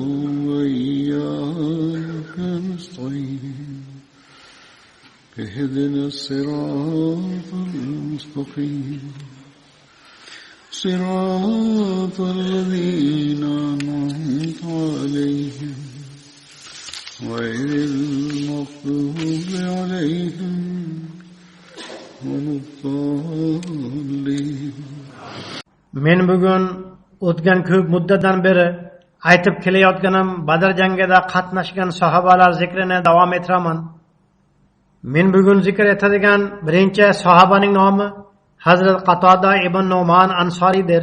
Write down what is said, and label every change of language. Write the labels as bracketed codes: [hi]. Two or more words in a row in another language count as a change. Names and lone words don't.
[ar] وإياك نستعين اهدنا الصراط المستقيم صراط الذين أنعمت عليهم غير المغضوب عليهم ولا الضالين. [uz] Men bugun o'tgan ko'p muddatdan beri aytib kelayotganim Badr jangida qatnashgan sahobalar zikrini davom ettiraman. Men bugun zikr etadigan birinchi sahobaning nomi Hazrat Qatoda ibn Nu'man Ansoridir.